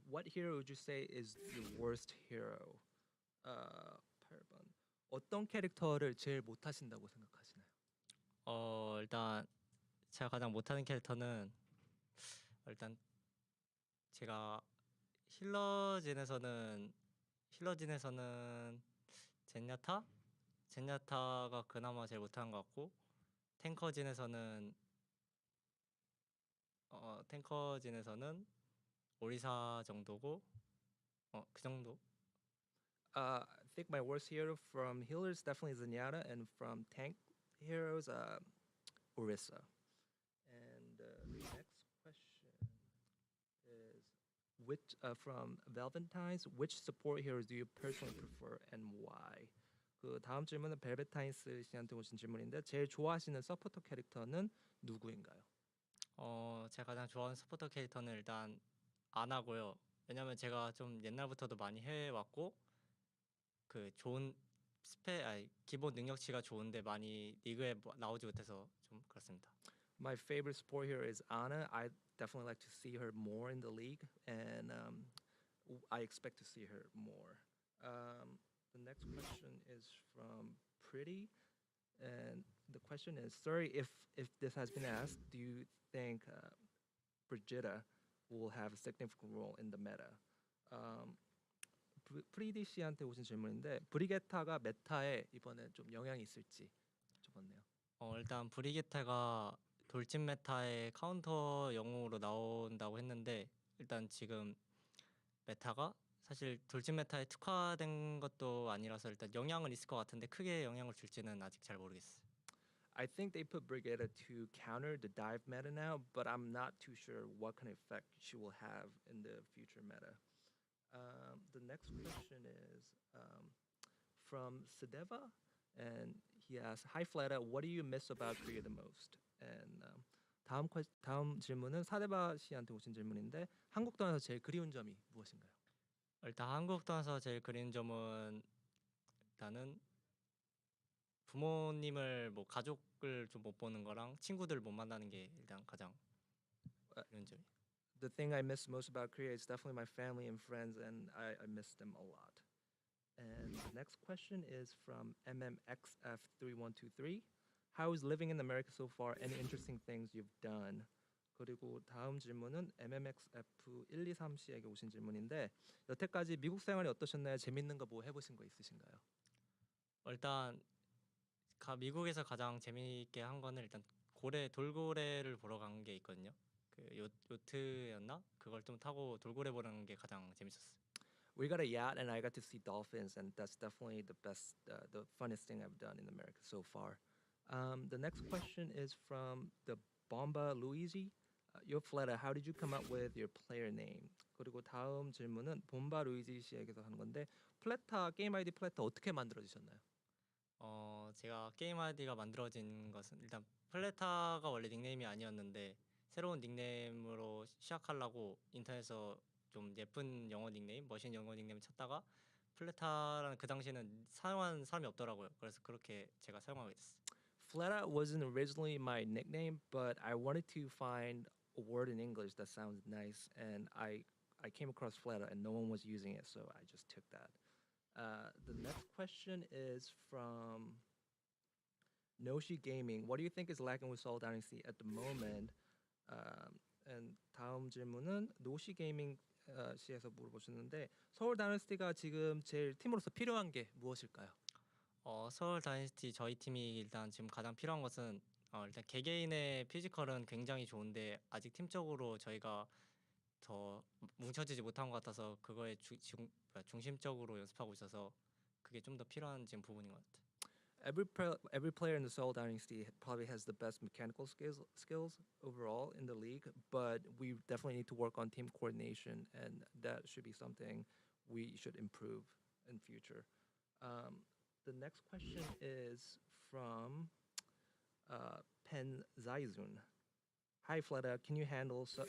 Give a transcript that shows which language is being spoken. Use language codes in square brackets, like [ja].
[en] What hero would you say is your worst hero? [ko] 8번. 어떤 캐릭터를 제일 못하신다고 생각하시나요? 일단 제가 가장 못하는 캐릭터는 일단 제가 힐러진에서는 젠야타가 그나마 제일 못하는 것 같고 탱커진에서는 오리사 정도고 그 정도. [en] I think my worst hero from healers definitely Zenyatta, and from tank heroes, Orisa. And the next question is, from Velventines, which support heroes do you personally prefer and why? [ko] 그 다음 질문은 벨벳타인스 씨한테 오신 질문인데 제일 좋아하시는 서포터 캐릭터는 누구인가요? 제가 가장 좋아하는 서포터 캐릭터는 일단 아나고요. 왜냐면 제가 좀 옛날부터도 많이 해왔고 그 좋은 기본 능력치가 좋은데 많이 리그에 나오지 못해서 좀 그렇습니다. [en] My favorite support hero is Ana. I definitely like to see her more in the league, and I expect to see her more. The next question is from Pretty, and the question is, sorry if this has been asked, do you think Brigitta will have a significant role in the meta? [ko] 프리디 씨한테 오신 질문인데 브리게타가 메타에 이번에 좀 영향이 있을지 여쭤봤네요. 일단 브리게타가 돌진 메타의 카운터 영웅으로 나온다고 했는데 일단 지금 메타가 사실 돌진 메타에 특화된 것도 아니라서 일단 영향은 있을 것 같은데 크게 영향을 줄지는 아직 잘 모르겠어요. [en] I think they put Brigitta to counter the dive meta now, but I'm not too sure what kind of effect she will have in the future meta. The next question is from Sadeva, and he asks, "Hi Fleta, what do you miss about Korea the most?" [ko] And 다음 질문은 사데바 씨한테 오신 질문인데 한국 떠나서 제일 그리운 점이 무엇인가요? 일단 한국 떠나서 제일 그리운 점은 일단은 부모님을 뭐 가족을 좀 못 보는 거랑 친구들 못 만나는 게 일단 가장 그리운 점이에요. [en] The thing I miss most about Korea is definitely my family and friends, and I miss them a lot. And the next question is from MMXF3123. How is living in America so far? Any interesting things you've done? [ko] 그리고 다음 질문은 MMXF123 씨에게 오신 질문인데 여태까지 미국 생활이 어떠셨나요? 재밌는 거 뭐 해보신 거 있으신가요? 일단 미국에서 가장 재미있게 한 거는 일단 돌고래를 보러 간 게 있거든요. 그 요트였나? 그걸 좀 타고 돌고래 보는 게 가장 재밌었어요. [en] We got a yacht and I got to see dolphins, and that's definitely the best, the funnest thing I've done in America so far. The next question is from the Bomba Luigi. Yo Fleta, how did you come up with your player name? [ko] 그리고 다음 질문은 bomba 루이지 씨에게서 하는 건데 게임 아이디 플래타 어떻게 만들어지셨나요? 제가 게임 아이디가 만들어진 것은 일단 플레타가 원래 닉네임이 아니었는데 새로운 닉네임으로 시작하려고 인터넷에서 좀 예쁜 영어 닉네임, 멋있는 영어 닉네임을 찾다가 플레타라는 그 당시에는 사용한 사람이 없더라고요. 그래서 그렇게 제가 사용하게 됐어요. [en] Fleta wasn't originally my nickname, but I wanted to find a word in English that sounds nice, and I came across Fleta, and no one was using it, so I just took that. The next question is from Noshi Gaming. What do you think is lacking with Seoul Dynasty at the moment? [ko] And 다음 질문은 노시 게이밍 씨에서 물어보셨는데 서울 다이너스티가 지금 제일 팀으로서 필요한 게 무엇일까요? 서울 다이너스티 저희 팀이 일단 지금 가장 필요한 것은 일단 개개인의 피지컬은 굉장히 좋은데 아직 팀적으로 저희가 더 뭉쳐지지 못한 것 같아서 그거에 중심적으로 연습하고 있어서 그게 좀 더 필요한 지금 부분인 것 같아요. [en] Every player in the Seoul Dynasty probably has the best mechanical skills overall in the league, but we definitely need to work on team coordination, and that should be something we should improve in future. The next question is from Pen Zaizun. Hi Fleta, can you handle